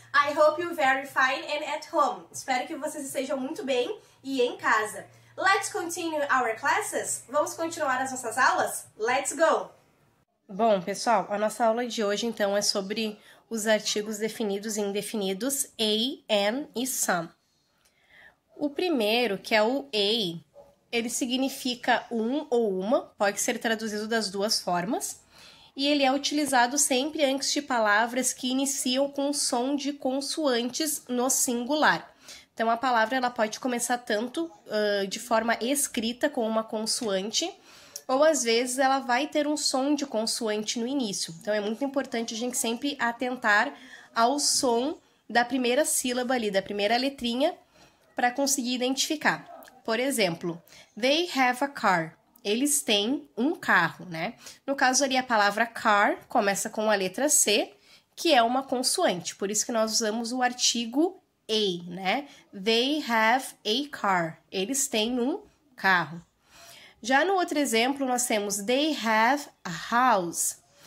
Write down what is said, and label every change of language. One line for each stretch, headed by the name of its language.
English: I hope you're very fine and at home.
Portuguese: Espero que vocês estejam muito bem e em casa.
English: Let's continue our classes?
Portuguese: Vamos continuar as nossas aulas?
English: Let's go!
Portuguese: Bom, pessoal, a nossa aula de hoje, então, é sobre os artigos definidos e indefinidos a, an e some. O primeiro, que é o a, ele significa um ou uma, pode ser traduzido das duas formas, e ele é utilizado sempre antes de palavras que iniciam com som de consoantes no singular. Então, a palavra ela pode começar tanto de forma escrita com uma consoante, ou às vezes ela vai ter um som de consoante no início. Então, é muito importante a gente sempre atentar ao som da primeira sílaba ali, da primeira letrinha, para conseguir identificar. Por exemplo,
English: they have a car.
Portuguese: Eles têm um carro, né? No caso ali, a palavra car começa com a letra C, que é uma consoante. Por isso que nós usamos o artigo a, né?
English: They have a car.
Portuguese: Eles têm um carro. Já no outro exemplo, nós temos
English: they have a house.